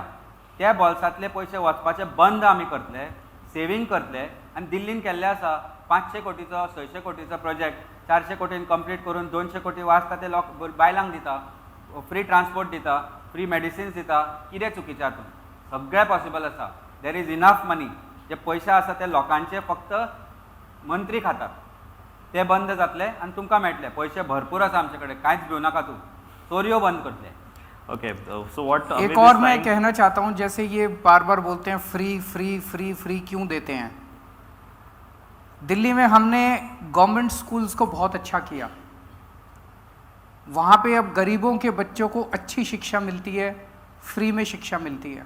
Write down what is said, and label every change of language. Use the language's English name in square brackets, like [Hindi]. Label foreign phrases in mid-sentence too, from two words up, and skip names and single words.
[Konkani] त्या बोल्सांतले पयशे वचपाचे बंद आमी करतले, सेवींग करतले आनी दिल्लीन केल्ले आसा 500 कोटीचो 600 कोटीचो प्रोजेक्ट 400 कोटीन कंप्लीट करून 200 कोटी वाचता ते बायलांक दिता, [English] free transport [Konkani] दिता, [English] free medicines [Konkani] दिता। कितें चुकीचें हातून? सगळें पॉसिबल आसा। [English] there is enough money. [Konkani] जे पयशे आसा ते लोकांचे फक्त मंत्री खातात, ते बंद जातले आनी तुमकां मेळटले। पयशे भरपूर आसा आमचे कडेन, कांयच भिवू नाका तूं। चोरयो बंद करतले। [English] OK, so what [Hindi] एक और मैं कहना चाहता हूँ, जैसे ये बार बार बोलते हैं [English] free free free free [Hindi] क्यों देते हैं? दिल्ली में हमने [English] government schools [Hindi] को बहुत अच्छा किया। वहाँ पे अब गरीबों के बच्चों को अच्छी शिक्षा मिलती है, फ्री में शिक्षा मिलती है।